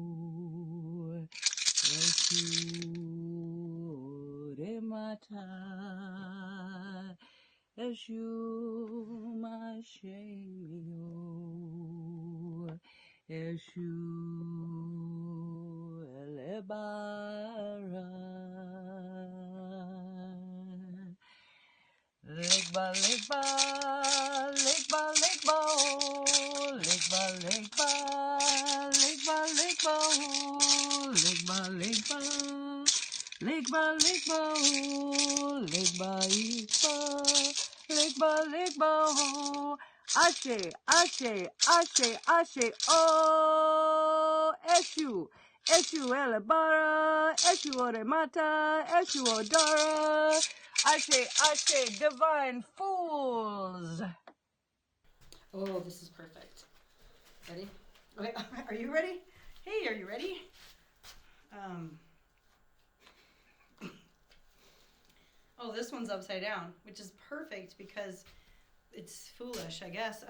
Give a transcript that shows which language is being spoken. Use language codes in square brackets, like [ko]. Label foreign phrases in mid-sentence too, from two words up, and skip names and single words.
[yo] Eshu remata. Eshu mashemi ho. Eshu elebara. Legba, legba, legba, legba, oh, legba, legba, legba, legba, oh, legba, legba, legba, legba, oh, legba, legba, legba, oh. Ashe, ashe, ashe, ashe, oh, Eshu, Eshu elebara, Eshu oremata, Eshu odara, Ashe, ashe, [en] divine fools. Oh, this is perfect. Ready? Okay, are you ready? Hey, are you ready? Oh, this one's upside down, which is perfect because it's foolish, I guess.